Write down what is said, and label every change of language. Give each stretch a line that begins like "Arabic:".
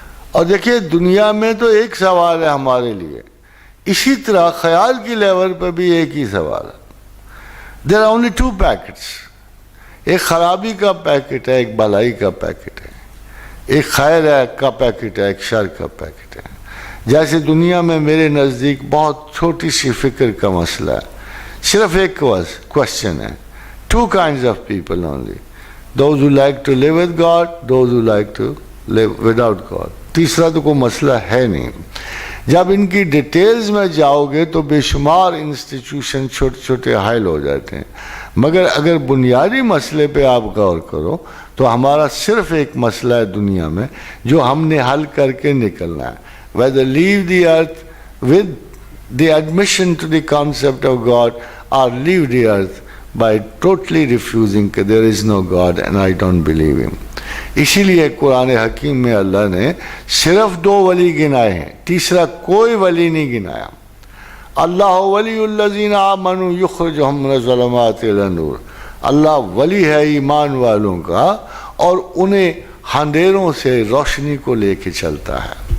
Urdu: اور دیکھیں دنیا میں تو ایک سوال ہے ہمارے لیے، اسی طرح خیال کی لیول پہ بھی ایک ہی سوال ہے.
English: there are only two packets،
Urdu: ایک خرابی کا پیکٹ ہے، ایک بھلائی کا پیکٹ ہے، ایک خیر کا پیکٹ ہے، ایک شر کا پیکٹ ہے. جیسے دنیا میں میرے نزدیک بہت چھوٹی سی فکر کا مسئلہ ہے، صرف ایک کوشچن ہے،
English: two kinds of people only، those who like to live with God، those who like to live without God.
Urdu: تیسرا تو کوئی مسئلہ ہے نہیں. جب ان کی ڈیٹیلز میں جاؤ گے تو بے شمار انسٹیٹیوشن چھوٹے چھوٹے حائل ہو جاتے ہیں. مگر اگر بنیادی مسئلے پہ آپ غور کرو تو ہمارا صرف ایک مسئلہ ہے دنیا میں جو ہم نے حل کر کے نکلنا ہے.
English: whether leave the earth with the admission to the concept of God or leave the earth by totally refusing that there is no God and I don't believe him.
Urdu: اسی لیے قرآن حکیم میں اللہ نے صرف 2 ولی گنائے ہیں، تیسرا کوئی ولی نہیں گنایا۔
Arabic: اللہ ولی الذین آمنوا یخرجہم من الظلمات الی النور،
Urdu: اللہ ولی ہے ایمان والوں کا اور انہیں اندھیروں سے روشنی کو لے کے چلتا ہے۔